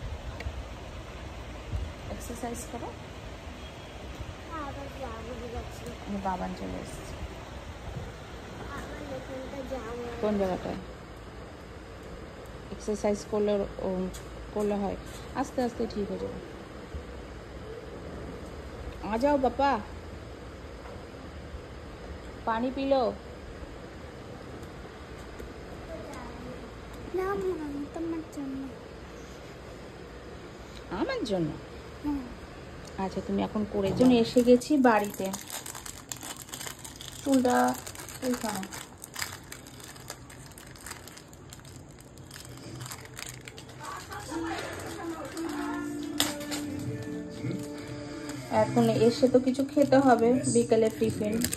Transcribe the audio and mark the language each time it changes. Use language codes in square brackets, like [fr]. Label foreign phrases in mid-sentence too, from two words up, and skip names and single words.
[bn] এক্সারসাইজ করো। বাবান চলে এসছে। কোন জায়গাটায় এক্সারসাইজ করলে হয়, আস্তে আস্তে ঠিক হয়ে যাবে। [hi] आ जाओ पापा, पानी पी लो। [bn] আমার জন্য? আচ্ছা, তুমি এখন করে যাও। এসে গেছি বাড়িতে। চুলটা ওইখানে। এখন এসে তো কিছু খেতে হবে, বিকেলে টিফিন।